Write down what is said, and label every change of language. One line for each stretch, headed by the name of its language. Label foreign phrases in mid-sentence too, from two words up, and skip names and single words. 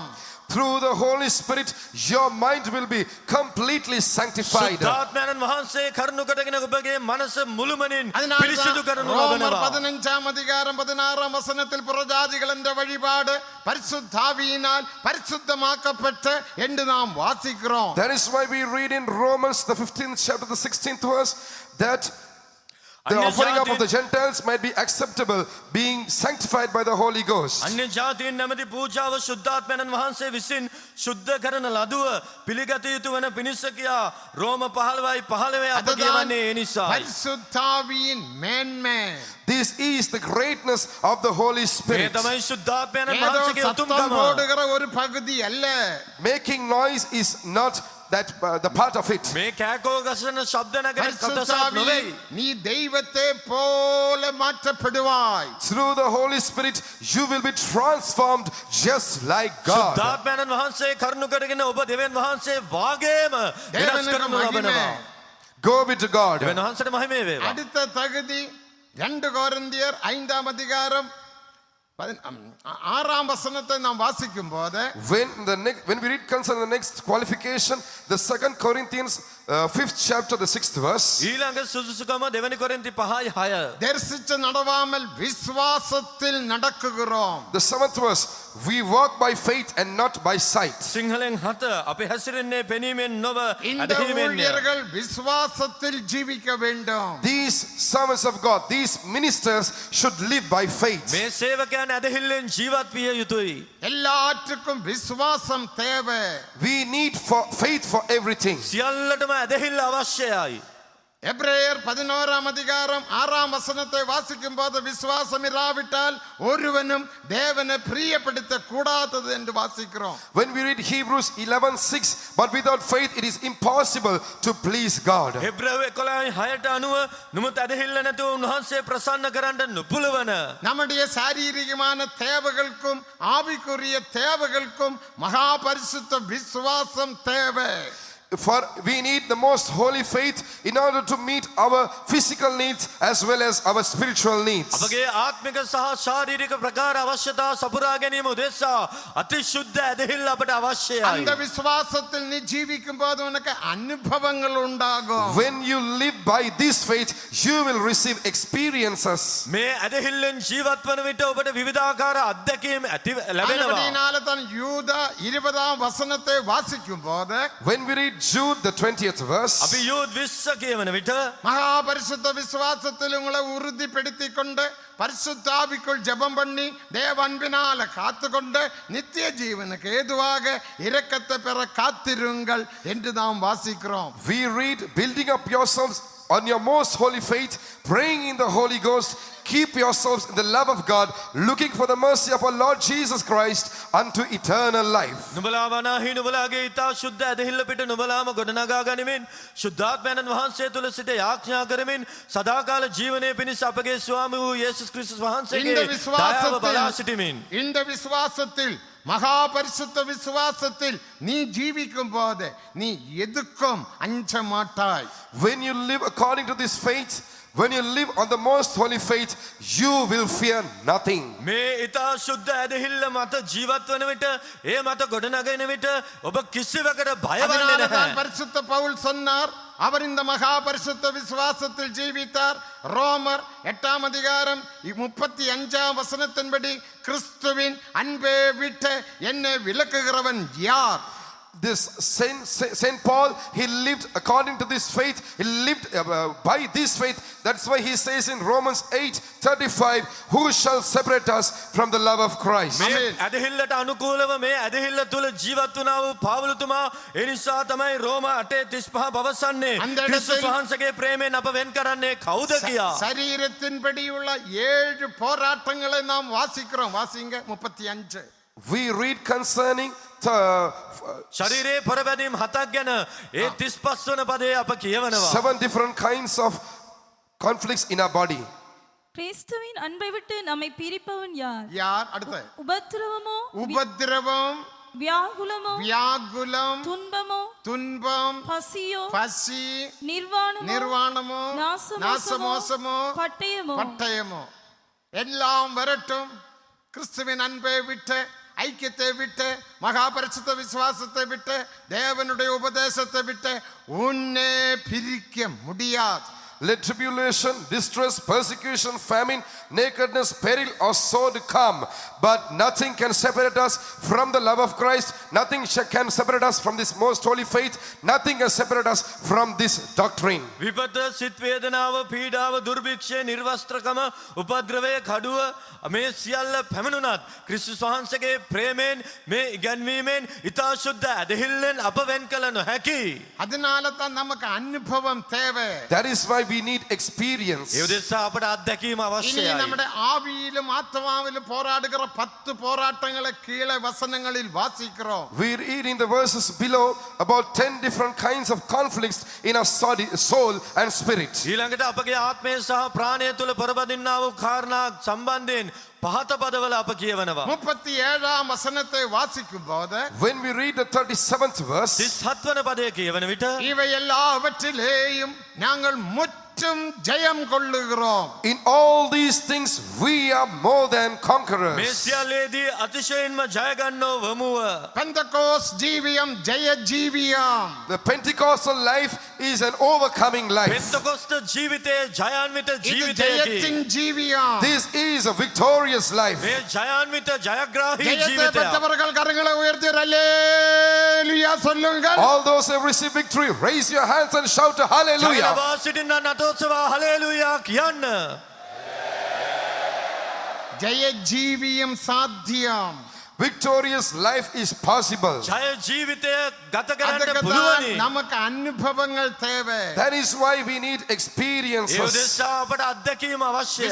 English: Through the Holy Spirit your mind will be completely sanctified.
Sinhala: ශුද්ධාත්මයන් වහන්සේ කරුණු කොටගෙන ඔබගේ මනස මුළුමනින්
Tamil: அதனால
Sinhala: පිරිසිදු කරනු
Tamil: ரோமர்
Sinhala: ලබනවා.
Tamil: 15ஆம் அதிகாரம் 16ஆம் வசனத்தில் புறஜாதிகள் என்ற வழிபாடு பரிசுத்தாவியினால் பரிசுத்தமாக்கப்பட்ட என்று நாம் வாசிக்கிறோம்.
English: That is why we read in Romans the 15th chapter, the 16th verse, that the
Sinhala: अन्य
English: offering up of
Sinhala: जाति-
English: the Gentiles might be acceptable, being sanctified by the Holy Ghost.
Sinhala: අන්‍ය ජාතීන් නැමැති පූජාව ශුද්ධාත්මයන් වහන්සේ විසින් ශුද්ධ කරන ලදුව පිළිගත යුතු වන පිණිස කියා රෝම 15:15 අප කියවන්නේ ඒ නිසායි.
Tamil: பரிசுத்தாவியின் மேன்மை.
English: This is the greatness of the Holy
Sinhala: මේ
English: Spirit.
Sinhala: තමයි ශුද්ධාත්මයන්
Tamil: ஏதோ
Sinhala: වහන්සේගේ
Tamil: சத்தம்
Sinhala: උතුම්කම.
Tamil: போடுகிற ஒரு பகுதி அல்ல.
English: Making noise is not that the part of it.
Sinhala: මේ කෑකෝ ගසන ශබ්ද නැගෙන කොටසක්
Tamil: பரிசுத்தாவி,
Sinhala: නොවේයි.
Tamil: நீ தெய்வத்தை போல மாற்றப்படுவாய்.
English: Through the Holy Spirit you will be transformed just like God.
Sinhala: ශුද්ධාත්මයන් වහන්සේ කරුණු කරගෙන ඔබ දෙවියන් වහන්සේ වාගේම වෙනස්
Tamil: தேவனுக்கு
Sinhala: කරනු
Tamil: மகிமை.
Sinhala: ලබනවා.
English: Glory to God.
Sinhala: දෙවියන් වහන්සේට මහිමය වේවා.
Tamil: அடுத்த தகுதி 2 கொரிந்தியர் 5ஆம் அதிகாரம் 6ஆம் வசனத்தை நாம் வாசிக்கும் போது,
English: When we read concerning the next qualification, the 2 Corinthians 5th chapter, the 6th verse,
Sinhala: ඊළඟ සුදුසුකම දෙවැනි කොරින්ති 5:6.
Tamil: தரிசித்து நடவாமல் விசுவாசத்தில் நடக்குகிறோம்.
English: the 7th verse, we walk by faith and not by sight.
Sinhala: සිංහලෙන් 7 අපි හැසිරෙන්නේ පෙනීමෙන් නොව
Tamil: இந்த
Sinhala: ඇදහිීමෙන්.
Tamil: ஊழியர்கள் விசுவாசத்தில் ஜீவிக்க வேண்டும்.
English: These servants of God, these ministers should live by faith.
Sinhala: මේ සේවකයන් ඇදහිල්ලෙන් ජීවත් විය යුතුයි.
Tamil: எல்லாற்றுக்கும் விசுவாசம் தேவை.
English: We need faith for everything.
Sinhala: සියල්ලටම ඇදහිල්ල අවශ්‍යයි.
Tamil: எபிரேயர் 11ஆம் அதிகாரம் 6ஆம் வசனத்தை வாசிக்கும் போது, விசுவாசம் இராவிட்டால் ஒருவனும் தேவனை பிரியப்படுத்த கூடாதது என்று வாசிக்கிறோம்.
English: When we read Hebrews 11:6, but without faith it is impossible to please God.
Sinhala: හෙබ්‍රාව 11:6ට අනුව නුඹ ඇදහිල්ල නැතුව උන්වහන්සේ ප්‍රසන්න කරන්න නුපුලවන.
Tamil: நம்முடைய சாரீரிகமான தேவைகளுக்கும் ஆவிக்குரிய தேவைகளுக்கும் மகா பரிசுத்த விசுவாசம் தேவை.
English: For we need the most holy faith in order to meet our physical needs as well as our spiritual needs.
Sinhala: අපගේ ආත්මික සහ ශාරීරික ප්‍රකාර අවශ්‍යතා සපුරා ගැනීම උදෙසා අතිශුද්ධ ඇදහිල්ල අපට අවශ්‍යයි.
Tamil: அந்த விசுவாசத்தில் நீ ஜீவிக்கும் போது உனக்கு அனுபவங்கள் உண்டாகும்.
English: When you live by this faith, you will receive experiences.
Sinhala: මේ ඇදහිල්ලෙන් ජීවත් වන විට ඔබට විවිධාකාර අත්දැකීම් ලැබෙනවා.
Tamil: அதனால தான் யூதா 20ஆம் வசனத்தை வாசிக்கும் போது
English: When we read Jude, the 20th verse,
Sinhala: අපි යූද් 20 කියවන විට
Tamil: மகா பரிசுத்த விசுவாசத்தில் உங்களை உறுதிப்படுத்திக் கொண்டு பரிசுத்தாவிக்குள் ஜெபம் பண்ணி தேவ அன்பினால காத்துக்கொண்டு நித்திய ஜீவனுக்கு ஏதுவாக இரக்கத்தை பெற காத்திருங்கள் என்று நாம் வாசிக்கிறோம்.
English: we read, building up yourselves on your most holy faith, praying in the Holy Ghost, keep yourselves in the love of God, looking for the mercy of our Lord Jesus Christ unto eternal life.
Sinhala: නුඹලා වනාහි නුඹලාගේ ඊතා ශුද්ධ ඇදහිල්ල පිට නුඹලාම ගොඩනගා ගනිමින් ශුද්ධාත්මයන්න් වහන්සේ තුල සිට යාඥා කරමින් සදාකාල ජීවනයේ පිණිස අපගේ ස්වාමී වූ යේසුස් ක්‍රිස්තුස් වහන්සේගේ දයාව බලා සිටිමින්
Tamil: இந்த விசுவாசத்தில் மகா பரிசுத்த விசுவாசத்தில் நீ ஜீவிக்கும் போது நீ எதுக்கும் அஞ்ச மாட்டாய்.
English: When you live according to this faith, when you live on the most holy faith, you will fear nothing.
Sinhala: මේ ඊතා ශුද්ධ ඇදහිල්ල මත ජීවත් වන විට ඒ මත ගොඩනගෙන විට ඔබ කිසිවකට බය වෙන්නේ
Tamil: அதனால்தான்
Sinhala: නැහැ.
Tamil: பரிசுத்த பவுல் சொன்னார், அவர் இந்த மகா பரிசுத்த விசுவாசத்தில் ஜீவித்தார். ரோமர் 8ஆம் அதிகாரம் 35ஆம் வசனத்தின்படி கிறிஸ்துவின் அன்பை விட்டு என்னை விலக்குகிறவன் யார்?
English: This Saint Paul, he lived according to this faith. He lived by this faith. That's why he says in Romans 8:35, who shall separate us from the love of Christ?
Sinhala: මේ ඇදහිල්ලට අනුකූලව මේ ඇදහිල්ල තුල ජීවත් වුණා වූ පාවුලතුමා ඒ නිසා තමයි රෝම 8:35 පවසන්නේ
Tamil: அந்த
Sinhala: ක්‍රිස්තුස්
Tamil: இடத்தில்
Sinhala: වහන්සේගේ ප්‍රේමයෙන් අප වෙන් කරන්නේ කවුද කියා.
Tamil: சரீரத்தின்படி உள்ள 7 போராட்டங்களை நாம் வாசிக்கிறோம். வாசிங்க 35.
English: We read concerning
Sinhala: ශරීරයේ පොරබැදීම් 7ක් ගැන ඒ 35 වන පදයේ අප කියවනවා.
English: 7 different kinds of conflicts in our body.
Tamil: கிறிஸ்துவின் அன்பை விட்டு நம்மை பிரிப்பவன் யார்? யார்? அடுத்து உபத்திரவமோ, உபத்திரவம், வியாகுலமோ, வியாகுலம், துன்பமோ, துன்பம், பசியோ, பசி, நிர்வாணமோ, நிர்வாணமோ, நாசமோசமோ, பட்டயமோ, பட்டயமோ எல்லாம் வரட்டும். கிறிஸ்துவின் அன்பை விட்டு, ஐக்கியத்தை விட்டு, மகா பரிசுத்த விசுவாசத்தை விட்டு, தேவனுடைய உபதேசத்தை விட்டு உன்னை பிரிக்க முடியாது.
English: Let tribulation, distress, persecution, famine, nakedness, peril or sword come, but nothing can separate us from the love of Christ. Nothing can separate us from this most holy faith. Nothing can separate us from this doctrine.
Sinhala: විපත, සිත් වේදනාව, පීඩාව, දුර්භික්ෂය, නිර්වස්ත්‍රකම, උපද්‍රවය, කඩුව මේ සියල්ල පැමිණුණත් ක්‍රිස්තුස් වහන්සේගේ ප්‍රේමයෙන් මේ ඉගැන්වීමෙන් ඊතා ශුද්ධ ඇදහිල්ලෙන් අප වෙන් කළ නොහැකි.
Tamil: அதனால தான் நமக்கு அனுபவம் தேவை.
English: That is why we need experience.
Sinhala: ඒ උදෙසා අපට අත්දැකීම
Tamil: இனி
Sinhala: අවශ්‍යයි.
Tamil: நம்முடைய ஆவியிலும் ஆத்மாவிலும் போராடுகிற 10 போராட்டங்களை கீழே வசனங்களில் வாசிக்கிறோம்.
English: We read in the verses below about 10 different kinds of conflicts in our soul and spirit.
Sinhala: ඊළඟට අපගේ ආත්මය සහ ප්‍රාණය තුළ පොරබදින්නා වූ කාරණා සම්බන්ධයෙන් පහත පදවල අප කියවනවා.
Tamil: 37ஆம் வசனத்தை வாசிக்கும் போது
English: When we read the 37th verse,
Sinhala: 37 වන පදය කියවන විට
Tamil: இவை எல்லாவற்றிலேயும் நாங்கள் முற்றும் ஜெயம் கொள்ளுகிறோம்.
English: in all these things we are more than
Sinhala: මේ
English: conquerors.
Sinhala: සියල්ලේදී අතිශයින්ම ජය ගන්නෝ වමුව.
Tamil: பெந்தகோஸ் ஜீவியம் ஜெய ஜீவியம்.
English: The Pentecostal life is an overcoming life.
Sinhala: පෙන්තකොස්ත ජීවිතයේ ජයාන්විත
Tamil: இது
Sinhala: ජීවිතයකි.
Tamil: ஜெயத்தின் ஜீவியம்.
English: This is a victorious life.
Sinhala: මේ ජයාන්විත ජයග්‍රාහී
Tamil: ஜெயத்தை
Sinhala: ජීවිතය.
Tamil: பெற்றவர்கள் கரங்களை உயர்த்தி அல்லேலூயா சொல்லுங்கள்.
English: All those who have received victory, raise your hands and shout a hallelujah.
Sinhala: ජයලබා සිටින්න නටෝත්සවා හලෙලූයා කියන්න.
Tamil: ஜெய ஜீவியம் சாத்தியம்.
English: Victorious life is possible.
Sinhala: ජය ජීවිතය ගත කරන්න
Tamil: அதுக்குதான்
Sinhala: පුළුවනි.
Tamil: நமக்கு அனுபவங்கள் தேவை.
English: That is why we need
Sinhala: ඒ
English: experiences.
Sinhala: උදෙසා අපට අත්දැකීම අවශ්‍යයි.